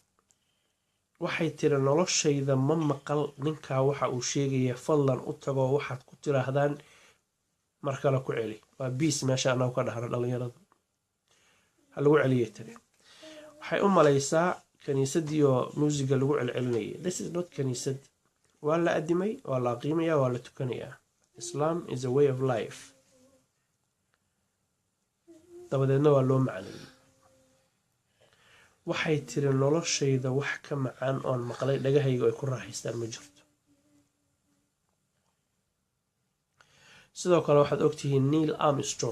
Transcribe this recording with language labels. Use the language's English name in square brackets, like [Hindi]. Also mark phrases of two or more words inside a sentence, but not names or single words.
[Somali] waxay tiri noloshayda ma maqal ninkaa waxa uu sheegaya, fadlan u tagoo waxaad ku tiraahdaan mar kale ku celi. waa biis meesha anagu ka dhahna dhalinyaradu ha lagu celiyay tiri. waxay u malaysaa kaniisadii oo muusiga lagu celcelinayay. [English] This is not kaniisad. [Somali] waa la adimay, waa la aqiimaya, waa la tukanayaa. [English] Islam is a way of life. [Somali] dabadeedna waa loo macneeyey. waxay tiri noloshayda wax ka macaan oon maqlay dhagahayga ay ku raaxaystaan ma jirto. sidoo kale waxaad ogtihiin Neil Armstrong.